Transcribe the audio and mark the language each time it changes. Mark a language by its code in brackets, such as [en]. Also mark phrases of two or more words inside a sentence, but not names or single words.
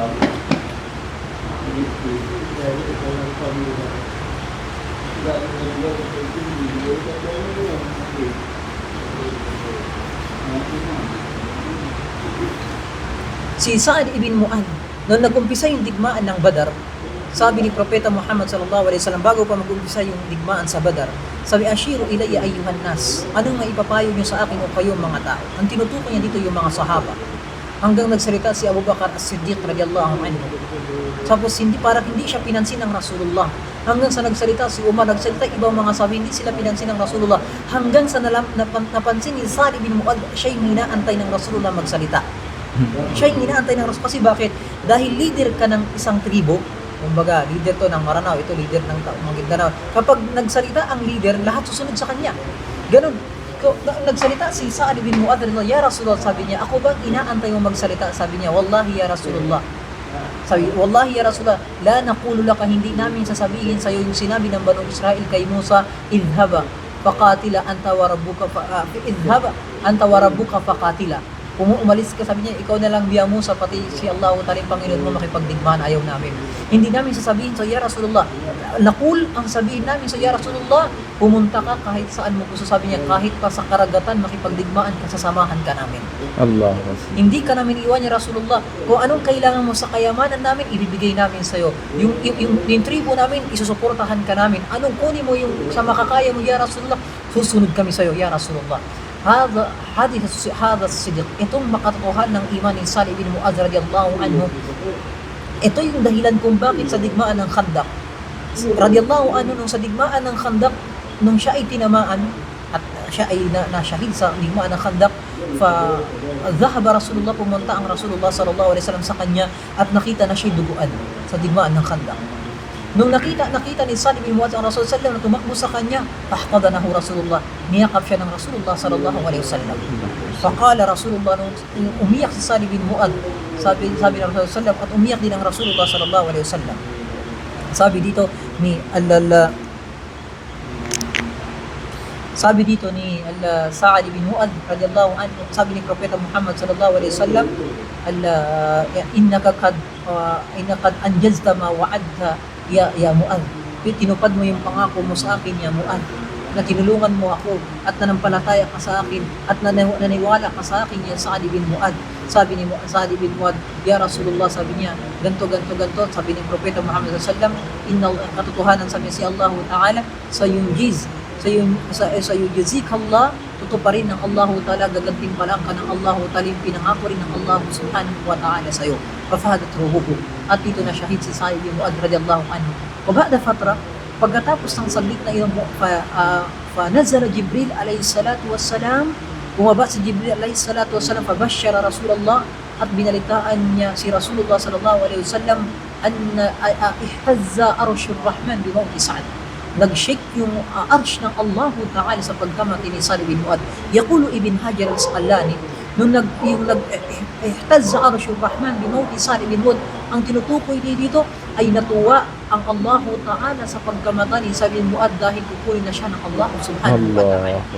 [tl] Si Sa'ad ibn Mu'adh, nung nag-umpisa yung digmaan ng Badar, sabi ni Propeta Muhammad [ar] صلى الله عليه وسلم, [tl] bago pa mag-umpisa yung digmaan sa Badar, sabi, [ar] أشيروا علي أيها الناس, [tl] anong maipapayo niyo sa akin o kayong mga tao? Ang tinutukoy niya dito yung mga sahaba, hanggang nagsalita si Abu Bakar as-Siddiq [ar] رضي الله عنه. [tl] Tapos parang hindi siya pinansin ng Rasulullah. Hanggang sa nagsalita si Umar, nagsalita ibang mga sahabi, hindi sila pinansin ng Rasulullah. Hanggang sa napansin ni Sa'd bin Mu'adh, siya yung hinaantay ng Rasulullah magsalita. Siya yung hinaantay ng Rasulullah. Kasi bakit? Dahil leader ka ng isang tribo, kumbaga, leader to ng Maranao, ito leader ng Maguindanao. Kapag nagsalita ang leader, lahat susunod sa kanya. Ganun. Nagsalita si Sa'd bin Mu'adh, [ar] يا رسول الله, [tl] sabi niya, ako ba inaantay mo magsalita? Sabi niya, [ar] والله يا رسول الله. Sabi, والله يا رسول الله، لا نقول لك, [tl] hindi namin sasabihin sa iyo yung sinabi ng Banu Israel kay Musa, [ar] اذهب فقاتل أنت وربك فقاتل. [tl] Kung umalis ka, sabi niya, ikaw na lang biya Musa, pati si Allah taling Panginoon mo makipagdigmaan, ayaw namin. Hindi namin sasabihin sa [ar] يا رسول الله. [tl] Naqul, ang sabihin namin sa [ar] يا رسول الله, [tl] pumunta ka kahit saan mo gusto. Sabi niya, kahit pa sa karagatan makipagdigmaan ka, sasamahan ka namin. Allah. Hindi ka namin iwan [ar] يا رسول الله. [tl] Kung anong kailangan mo sa kayamanan namin, ibibigay namin sa iyo. Yung tribo namin, isusuportahan ka namin. Anong kunin mo yung sa makakaya mo [ar] يا رسول الله, [tl] susunod kami sa iyo [ar] يا رسول الله. هذا صدق, [tl] itong makatotohan ng iman ni Sa'd ibn Mu'adh [ar] رضي الله عنه. [tl] Ito yung dahilan kung bakit sa digmaan ng Khandaq, [ar] رضي الله عنه [tl] nung sa digmaan ng Khandaq, nung siya ay tinamaan at siya ay nasyahid sa digmaan ng Khandaq, [ar] فذهب رسول الله, [tl] pumunta ang Rasulullah [ar] صلى الله عليه وسلم [tl] sa kanya at nakita na siya duguan sa digmaan ng Khandaq. Nung nakita ni Sa'd bin Mu'adh ang Rasul [ar] صلى الله عليه وسلم [tl] na tumakbo sa kanya, [ar] فاحتضنه رسول الله, [tl] niyakap siya ng Rasulullah [ar] صلى الله عليه وسلم. فقال رسول الله, [tl] nung umiyak si Sa'd bin Mu'adh, sabi ng Rasulullah [ar] صلى الله عليه وسلم, [tl] at umiyak din ang Rasulullah [ar] صلى الله عليه وسلم. [tl] Sabi dito ni Sa'd bin Mu'adh [ar] رضي الله عنه, [tl] sabi ni Propeta Muhammad [ar] صلى الله عليه وسلم, إنك قد أنجزت ما وعدت يا معاذ, [tl] tinupad mo yung pangako mo sa akin ya Mu'adh, na tinulungan mo ako at nanampalataya ka sa akin at naniwala ka sa akin ya Sa'd bin Mu'adh. Sabi ni Sa'd bin Mu'adh, [ar] يا رسول الله, [tl] sabi niya, ganto. Sabi ni Propeta Muhammad [ar] صلى الله عليه وسلم, [tl] katotohanan, sabi si Allah Ta'ala, [ar] سيجزيك الله, [tl] tutuparin ng Allah Ta'ala, gaganting palang ka ng Allah Ta'ala, pinangako rin ng Allah [ar] سبحانه وتعالى [tl] sa'yo. [ar] ففاضت روحه, [tl] at dito na shahid si Sa'd bin Mu'adh [ar] رضي الله عنه. وبعد فترة, [tl] pagkatapos ng saglit na iyon, [ar] فنزل جبريل عليه الصلاة والسلام, [tl] bumaba si Jibril [ar] عليه الصلاة والسلام, فبشر رسول الله, [tl] at binalitaan niya si Rasulullah [ar] صلى الله عليه وسلم, أن اهتز عرش الرحمن بموت سعد, [tl] nag-shake yung arsh ng Allah Ta'ala sa pagkamatay ni Sa'd bin Mu'adh. [ar] يقول ابن حجر العسقلاني, nung اهتز عرش الرحمن بموت سعد بن معاذ, [tl] ang tinutukoy dito ay natuwa ang Allah Ta'ala sa pagkamatay ni Sa'd bin Mu'adh dahil kukunin na siya ng Allah [ar] سبحانه وتعالى.